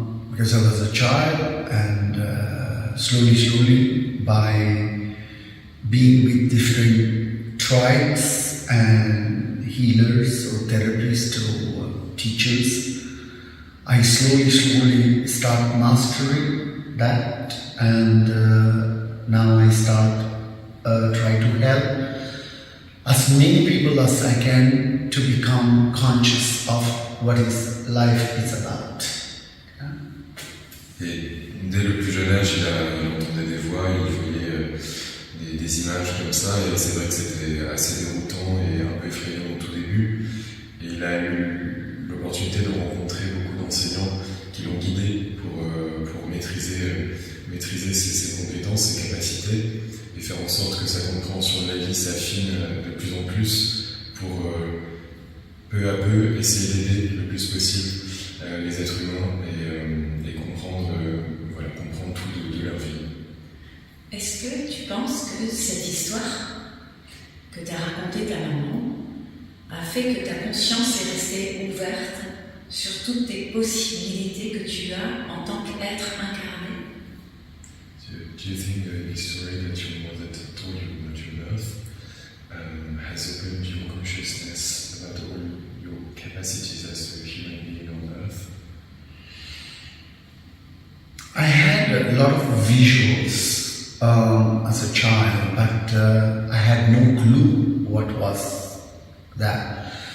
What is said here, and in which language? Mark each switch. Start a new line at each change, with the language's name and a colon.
English: Because I was a child, and slowly by being with different tribes and healers or therapists or teachers, I slowly start mastering that, and now I start try to help as many people as I can to become conscious of what is life is about.
French: Et dès le plus jeune âge, il entendait des voix, il voyait des images comme ça, et c'est vrai que c'était assez déroutant et un peu effrayant au tout début. Et il a eu l'opportunité de rencontrer beaucoup d'enseignants qui l'ont guidé pour maîtriser ses compétences, ses capacités, et faire en sorte que sa compréhension de la vie s'affine de plus en plus pour peu à peu essayer d'aider le plus possible les êtres humains et comprendre tout de leur vie. Est-ce que tu penses que cette histoire que t'a racontée ta maman a fait que ta conscience est restée ouverte sur toutes tes possibilités que tu as en tant qu'être incarné?
English: Do you think the story that your mother told you at your birth has opened your consciousness about all your capacities as a human being on earth? I had a lot of visuals as a child, but I had no clue what was that.